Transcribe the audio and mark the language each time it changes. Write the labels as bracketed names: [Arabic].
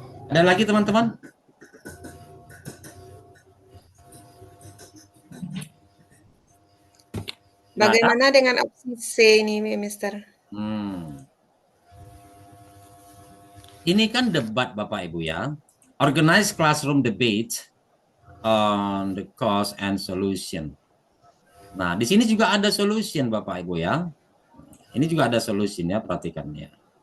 [Indonesian] Ada lagi teman-teman? Nggak ada? Bagaimana dengan opsi C ini, Mister? Ini kan debat Bapak Ibu ya. [English] Organize classroom debate on the cause and solution. [Indonesian] Nah, di sini juga ada solution Bapak Ibu ya. Ini juga ada solusinya, perhatikan ya.